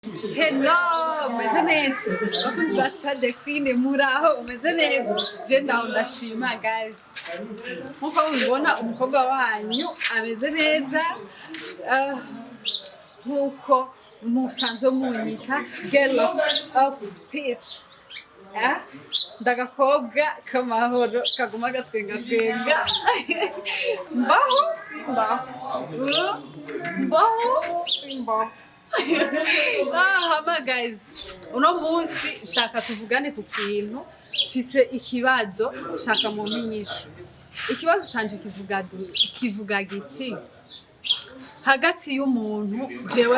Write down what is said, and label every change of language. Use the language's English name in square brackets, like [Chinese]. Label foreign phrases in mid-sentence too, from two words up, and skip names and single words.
[Rundi] Hello, umeze neza bakunzi ba Shade Queen muraho umeze neza je ndaho ndashima guys nkuko mubibona umukobwa wanyu ameze neza nkuko musanzwe munyita [English] girl of peace [Rundi] ndagakobwa kamahoro kaguma gatwenga mbaho simbaho hama guys uno munsi shaka tuvugane ku kintu mfise ikibazo shaka mu minyishu ikibazo canje kivuga giti hagati y'umuntu jewe